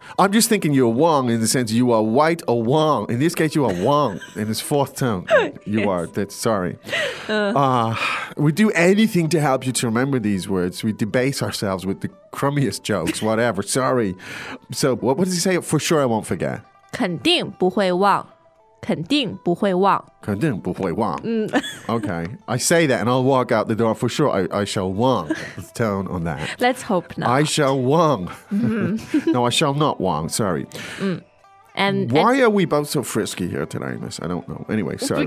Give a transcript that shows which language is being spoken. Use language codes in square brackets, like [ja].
[en] I'm just thinking you're Wong in the sense you are white or Wong. In this case, you are Wong in its fourth tone. You yes. are. That's sorry. We do anything to help you to remember these words. We debase ourselves with the crummiest jokes, whatever. Sorry. So, what does he say? For sure, I won't forget. [zh] 肯定不会忘肯定不会忘肯定不会忘 [en] Okay, I say that and I'll walk out the door. For sure, I shall wong the tone on that. Let's hope not. I shall wong. No, I shall not wong, sorry. And why are we both so frisky here today, miss? I don't know. Anyway, sorry.